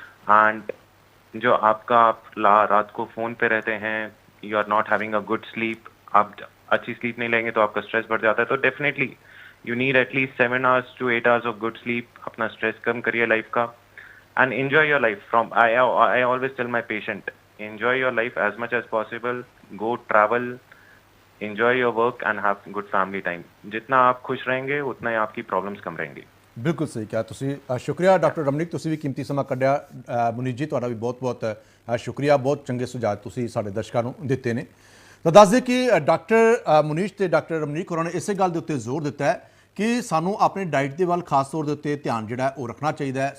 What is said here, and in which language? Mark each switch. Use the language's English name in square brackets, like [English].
[Hindi] And जो आपका आप रात को फ़ोन पे रहते हैं, [English] you are not having a good sleep, [Hindi] आप अच्छी स्लीप नहीं लेंगे तो आपका स्ट्रेस बढ़ जाता है। तो [English] Definitely you need at least 7 hours to 8 hours of good sleep. [Hindi] अपना स्ट्रेस कम करिए लाइफ का [English] And enjoy your life. From I always tell my patient, enjoy your life as much as possible, go travel, enjoy your work and have good family time। [Hindi] जितना आप खुश रहेंगे उतना ही आपकी problems कम रहेंगी। बिल्कुल सही कहा ਤੁਸੀਂ। [Punjabi] शुक्रिया डॉक्टर रमनीक, ਤੁਸੀਂ ਵੀ ਕੀਮਤੀ ਸਮਾਂ ਕੱਢਿਆ। ਮੁਨੀਸ਼ ਜੀ ਤੁਹਾਡਾ ਵੀ ਬਹੁਤ-ਬਹੁਤ ਸ਼ੁਕਰੀਆ, ਬਹੁਤ ਚੰਗੇ ਸੁਝਾਅ ਤੁਸੀਂ ਸਾਡੇ ਦਰਸ਼ਕਾਂ ਨੂੰ ਦਿੱਤੇ ਨੇ। ਤਾਂ ਦੱਸ ਦੇ ਕਿ ਡਾਕਟਰ ਮੁਨੀਸ਼ ਤੇ ਡਾਕਟਰ ਰਮਨੀਕ ਹੋਰਾਂ ਨੇ ਇਸੇ ਗੱਲ ਦੇ ਉੱਤੇ ਜ਼ੋਰ ਦਿੱਤਾ ਹੈ ਕਿ ਸਾਨੂੰ ਆਪਣੀ ਡਾਈਟ ਦੇ ਵੱਲ ਖਾਸ ਤੌਰ ਦੇ ਉੱਤੇ ਧਿਆਨ ਜਿਹੜਾ ਉਹ ਰੱਖਣਾ ਚਾਹੀਦਾ ਹੈ।